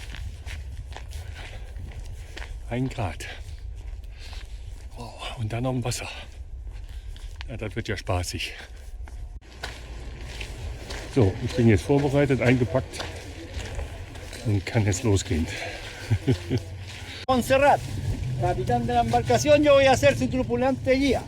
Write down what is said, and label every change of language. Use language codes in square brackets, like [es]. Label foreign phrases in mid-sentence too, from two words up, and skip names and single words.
[de] 1 Grad. Oh, und dann noch im Wasser. Ja, das wird ja spaßig. So, ich bin jetzt vorbereitet, eingepackt und kann jetzt losgehen. [es] Montserrat, capitán de la embarcación, yo voy a ser su tripulante guía.